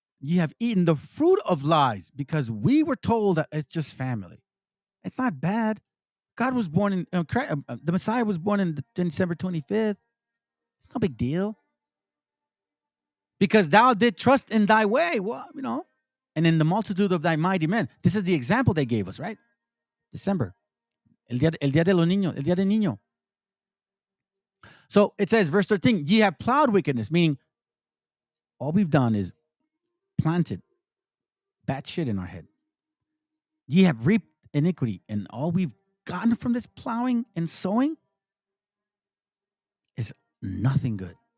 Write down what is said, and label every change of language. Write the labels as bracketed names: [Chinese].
[English] Ye have eaten the fruit of lies, because we were told that it's just family. It's not bad. God was born in the Messiah was born in December 25th. It's no big deal. Because thou did trust in thy way. Well, and in the multitude of thy mighty men. This is the example they gave us, right? December. [Spanish] El día de los niños, el día del niño. [English] So it says, verse 13, ye have plowed wickedness, meaning all we've done is planted bad shit in our head. Ye have reaped iniquity, and all we've gotten from this plowing and sowing is nothing good.